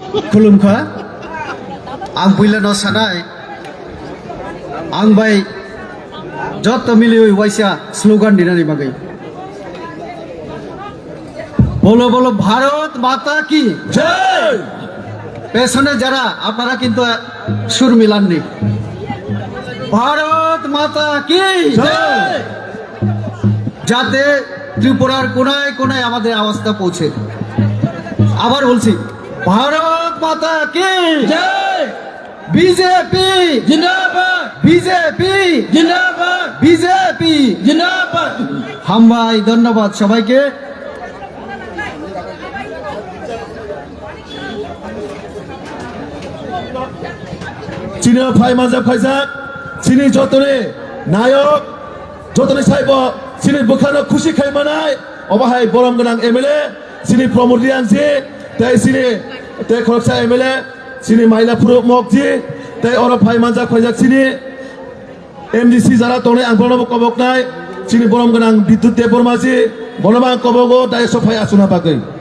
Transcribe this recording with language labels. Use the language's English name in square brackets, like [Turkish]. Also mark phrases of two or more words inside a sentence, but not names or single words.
[Kok Borok] खुलुमखा आं बुइलानो सानाय आं बाय जत मिली वाइसा स्लोगान दिनानि बागै [Hindi] बोलो बोलो भारत माता की जय [Bangla] पेছনে যারা আপনারা কিন্তু সুর মিলাননি [Hindi] भारत माता की जय [Bangla] যাতে ত্রিপুরার কোনায় কোনায় আমাদের আওয়াজটা পৌঁছে আবার বলছি [Hindi] भारत माता की जय [Bangla] বিজেপি [Hindi] जिंदाबाद [Bangla] বিজেপি [Hindi] जिंदाबाद [Bangla] বিজেপি [Hindi] जिंदाबाद [Bangla] হাম ভাই ধন্যবাদ সবাইকে [Kok Borok] चीनी फाइ माजा फाइजाक चीनी जतने नायक जतने साइब चीनी बुखानो खुशी खाइ मनाय अबाहाय बरम गोनां एमएलए चीनी प्रमोद रियांजी तै चीनी तै खरकसा एमएलए चीनी माइला फुरुक मकजी तै अर फाइ माजा फाइजाक चीनी एमडीसी जारा तने आं बरम कबकनाय चीनी बरम गोनां बिद्युत देबरमाजी बरम कबगो दाय सफाय आसुना बागै